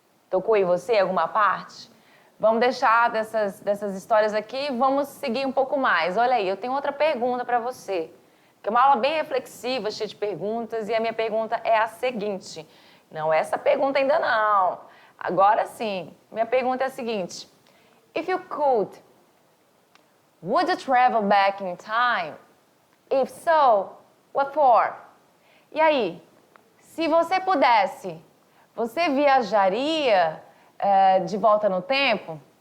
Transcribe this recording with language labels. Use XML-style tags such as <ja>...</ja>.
<pt>Tocou em você alguma parte? Vamos deixar dessas histórias aqui e vamos seguir um pouco mais. Olha aí, eu tenho outra pergunta para você. Que é uma aula bem reflexiva, cheia de perguntas, e a minha pergunta é a seguinte. Não essa pergunta ainda não. Agora sim. Minha pergunta é a seguinte.</pt> <en>If you could, would you travel back in time? If so, what for?</en> <pt>E aí, se você pudesse, você viajaria de volta no tempo?</pt>